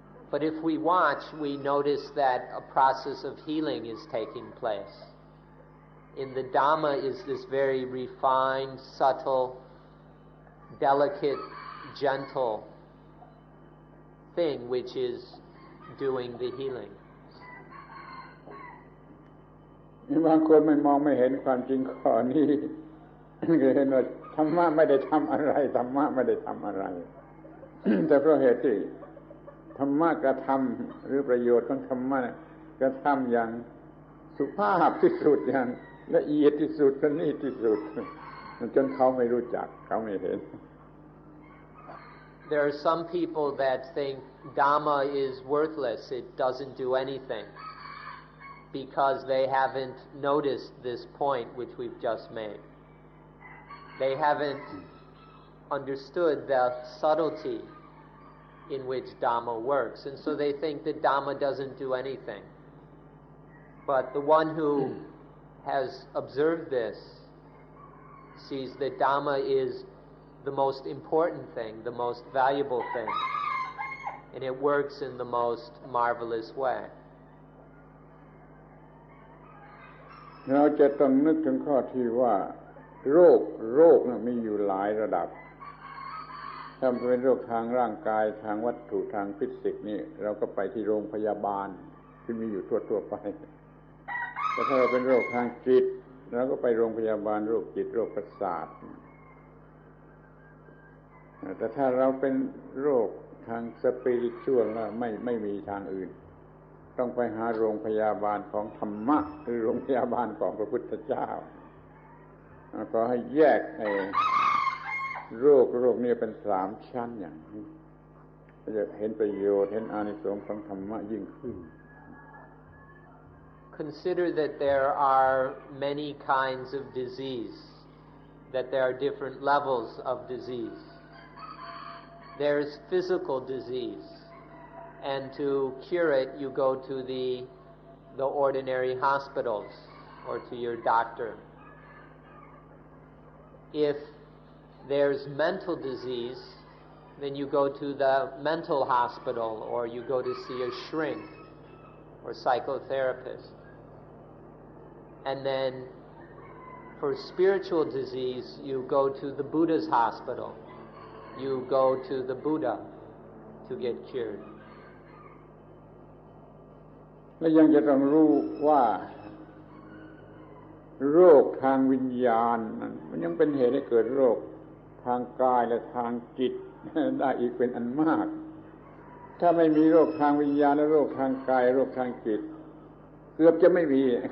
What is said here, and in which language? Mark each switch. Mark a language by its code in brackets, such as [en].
[en] But if we watch, we notice that a process of healing is taking place. In the Dhamma is this very refined, subtle, delicate, gentle thing which is doing the healing. [th] บางคนไม่เห็นความจริงข้อนี้ก็เห็นว่าธรรมะไม่ได้ทำอะไรธรรมะไม่ได้ทำอะไร แต่เพราะเหตุที่ธรรมะกระทำหรือประโยชน์ของธรรมะกระทำอย่างสุภาพที่สุดอย่างละเอียดที่สุดประณีตที่สุดจนเขาไม่รู้จักเขาไม่เห็น [en] There are some people that think Dhamma is worthless, it doesn't do anything, because they haven't noticed this point which we've just made. They haven't understood the subtlety in which Dhamma works, and so they think that Dhamma doesn't do anything. But the one who has observed this sees that Dhamma is the most important thing, the most valuable thing, and it works in the most marvelous way. [th] เราจะต้องนึกถึงข้อที่ว่าโรคนั้นมีอยู่หลายระดับถ้าเป็นโรคทางร่างกายทางวัตถุทางฟิสิกส์นี่เราก็ไปที่โรงพยาบาลที่มีอยู่ทั่วไปแต่ถ้าเราเป็นโรคทางจิตเราก็ไปโรงพยาบาลโรคจิตโรคประสาท แต่ถ้าเราเป็นโรคทางสปิริตชัวแล้วไม่มีทางอื่นต้องไปหาโรงพยาบาลของธรรมะหรือโรงพยาบาลของพระพุทธเจ้าก็ให้แยกโรคนี้เป็น3ชั้นอย่างนี้จะเห็นประโยชน์เห็นอานิสงส์ของธรรมะยิ่งขึ้น [en] Consider that there are many kinds of disease, that there are different levels of disease. There's physical disease, and to cure it you go to the ordinary hospitals or to your doctor. If there's mental disease, then you go to the mental hospital or you go to see a shrink or psychotherapist. And then for spiritual disease, you go to the Buddha's hospital. You go to the Buddha to get cured. [th] และยังจะต้องรู้ว่าโรคทางวิญญาณนั้นมันยังเป็นเหตุให้เกิดโรคทางกายและทางจิตได้อีกเป็นอันมากถ้าไม่มีโรคทางวิญญาณและโรคทางกายโรคทางจิตเกือบจะไม่มี